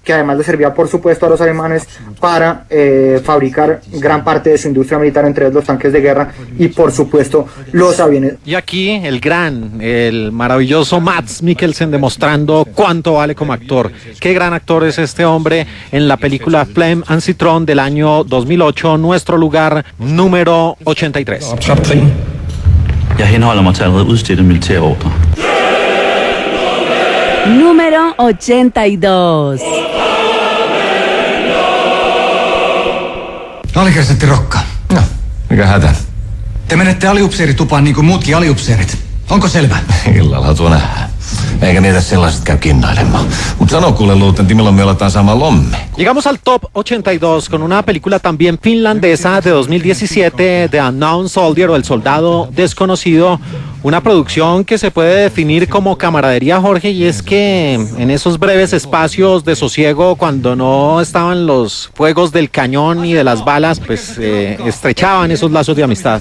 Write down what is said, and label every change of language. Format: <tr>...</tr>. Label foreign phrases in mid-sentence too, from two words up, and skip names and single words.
<es>que además le servía por supuesto a los alemanes para fabricar gran parte de su industria militar, entre ellos los tanques de guerra y por supuesto los aviones. Y aquí el maravilloso Mads Mikkelsen demostrando cuánto vale como actor. Qué gran actor es este hombre en la película Flem and Citron del año 2008, nuestro lugar número 83.</es> <da>Jeg henholder mig til allerede udstedte militærordre.</da> <es>Número 82.</es> <fi>Alikersantti Rokka. No, mikä hätä? Te menette aliupseeritupaan niin kuin muutkin aliupseerit. Onko selvä? Illalla tuo nähdään. Eikä niitä sellaiset käy kinnailemaan. Mutta sano kuule, luutentti, milloin me aletaan saamaan lomme.</fi> <es>Llegamos al top 82 con una película también finlandesa de 2017, The Unknown Soldier o El Soldado Desconocido, una producción que se puede definir como camaradería, Jorge, y es que en esos breves espacios de sosiego, cuando no estaban los fuegos del cañón y de las balas, pues estrechaban esos lazos de amistad.</es>